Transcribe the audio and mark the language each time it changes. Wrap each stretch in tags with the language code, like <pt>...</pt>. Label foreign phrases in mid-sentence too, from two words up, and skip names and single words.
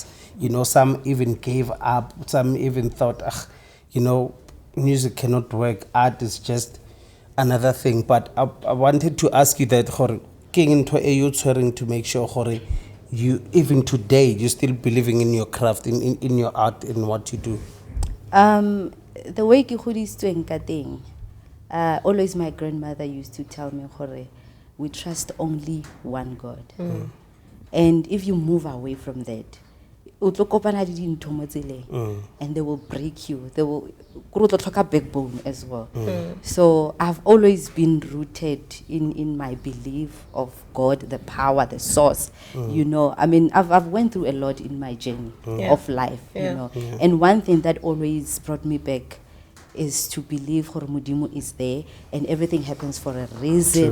<en>You know, some even gave up. Some even thought, you know, music cannot work. Art is just another thing. But I wanted to ask you that, gore, king into you trying to make sure, gore, you even today you still believing in your craft, in your art, in what you do. The way</en> <st>ke godisitsweng ka teng,</st> <en>always my grandmother used to tell me, gore, we trust only one God. And if you move away from that,</en> <st>o tlo kopana le dintho mo tseleng,</st> <en>and they will break you. They will a backbone as well. So I've always been rooted in my belief of God, the power, the source. You know, I mean, I've went through a lot in my journey of life. You know, and one thing that always brought me back is to believe</en> <st>gore Modimo</st> <en>is there and everything happens for a reason.</en>